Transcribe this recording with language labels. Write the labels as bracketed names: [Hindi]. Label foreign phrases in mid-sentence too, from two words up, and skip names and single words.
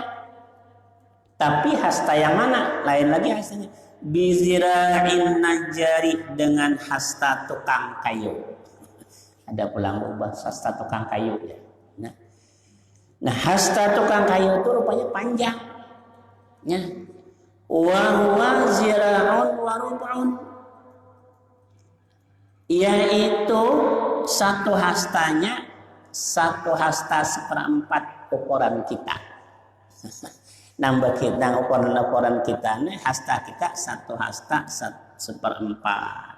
[Indonesian] Tapi hasta yang mana? Lain lagi hastanya. [Arabic] Bizira'in najari, [Indonesian] dengan hasta tukang kayu. Ada pulang ubah hasta tukang kayu ya. Nah, hasta tukang kayu itu rupanya panjang. Ya. [Arabic] Wa huwa zira'un wa rub'un, [Indonesian] yaitu 1 hastanya 1 hasta 1/4 ukuran kita. Nambah kita ukuran kita nih, hasta kita 1 hasta 1/4.